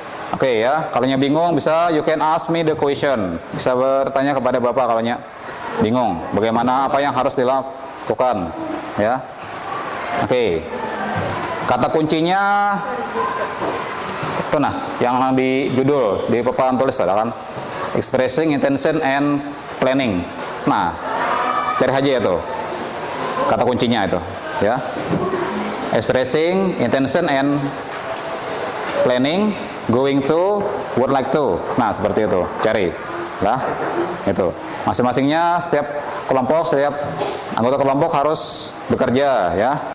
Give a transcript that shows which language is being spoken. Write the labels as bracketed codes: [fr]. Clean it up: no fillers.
[en] Oke, ya, [id] kalau bingung bisa [en] you can ask me the question. [id] Bisa bertanya kepada Bapak kalau bingung bagaimana, apa yang harus dilakukan, ya. Oke. Kata kuncinya itu nah, yang di judul di papan tulis ada kan? Expressing intention and planning. Nah, cari aja itu kata kuncinya itu, ya. [en] Expressing intention and planning, going to, would like to. [id] Nah, seperti itu. Cari. Lah, itu. Masing-masingnya setiap kelompok, setiap anggota kelompok harus bekerja, ya.